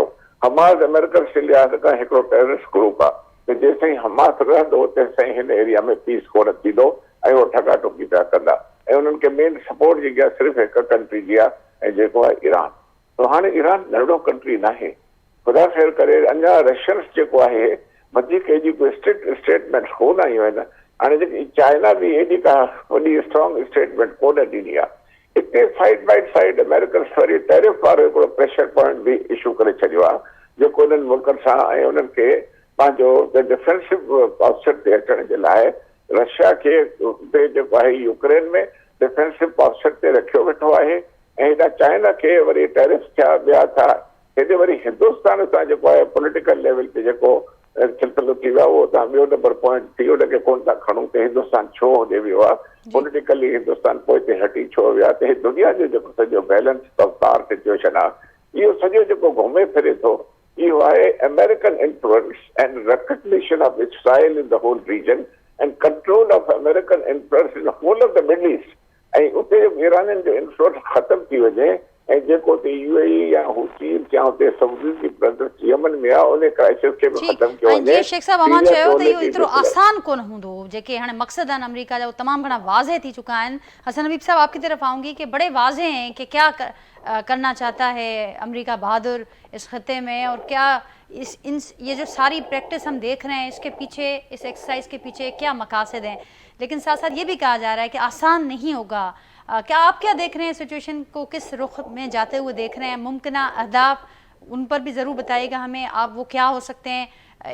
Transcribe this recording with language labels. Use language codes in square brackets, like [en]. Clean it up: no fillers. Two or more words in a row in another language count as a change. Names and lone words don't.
[sd] हमास अमेरिकन लिहाज़ खां हिकिड़ो [en] terrorist group [sd] आहे त जेसिताईं हमास रहंदो तेसिताईं हिन एरिया में पीस कोन थींदो ऐं उहो ठगा टुकी पिया कंदा ऐं उन्हनि खे मेन सपोर्ट जेकी आहे सिर्फ़ु हिकु कंट्री जी आहे ऐं जेको आहे ईरान। त हाणे ईरान नंढो कंट्री न आहे, ख़ुदा ख़ैर करे अञा रशियन्स जेको आहे वधीक एॾी कोई [en] strict statement [sd] कोन आयूं आहिनि। हाणे जेकी चाइना बि एॾी का वॾी [en] strong statement [sd] कोन ॾिनी आहे। हिते [en] side by side [sd] अमेरिकन वरी टैरिफ वारो हिकिड़ो [en] pressure point [sd] बि इशू करे छॾियो आहे जेको उन्हनि मुल्कनि सां ऐं उन्हनि खे पंहिंजो [en] defensive posture [sd] ते अचण जे लाइ रशिया खे उते जेको आहे यूक्रेन में [en] defensive posture [sd] ते रखियो वेठो आहे ऐं हेॾा चाइना खे वरी टैरिफ थिया ॿिया था। हेॾे वरी हिंदुस्तान सां जेको आहे [en] political level [sd] ते जेको सिलसिलो थी वियो आहे उहो तव्हां ॿियो नंबर पॉइंट थी वियो, उनखे कोन था खणूं त हिंदुस्तान छो होॾे वियो आहे, पॉलिटिकली हिंदुस्तान पोइ ते हटी छो वियो आहे। त हे दुनिया जो जेको सॼो [en] balance of power situation [sd] आहे इहो सॼो जेको घुमे फिरे थो इहो आहे [en] American influence and recognition of Israel in the whole region and control of American influence in whole of the Middle East. [sd] ऐं उते ईराननि जो इन्फ्लुएंस ख़तमु थी वञे ऐं जेको हुते यूएई या हुतीस या हुते सऊदी जी ब्रदर्स यमन में आहे उन क्राइसिस खे बि ख़तमु कयो वञे। जी शेख साहब, अमान चयो त इहो एतिरो आसान कोन हूंदो, जेके हाणे मक़सद आहिनि अमेरिका जा वो तमामु घणा वाज़े थी चुका आहिनि। [ur] حسن حبیب صاحب، آپ کی طرف آؤں گی کہ بڑے واضح ہیں کہ کیا کرنا چاہتا ہے امریکہ بہادر اس خطے میں اور کیا یہ جو ساری پریکٹس ہم دیکھ رہے ہیں اس کے پیچھے، اس ایکسرسائز کے پیچھے کیا مقاصد ہیں. لیکن ساتھ ساتھ یہ بھی کہا جا رہا ہے کہ آسان نہیں ہوگا۔ کیا آپ کیا دیکھ رہے ہیں، سچویشن کو کس رخ میں جاتے ہوئے دیکھ رہے ہیں، ممکنہ اہداف ان پر بھی ضرور بتائیے گا ہمیں، آپ وہ کیا ہو سکتے ہیں.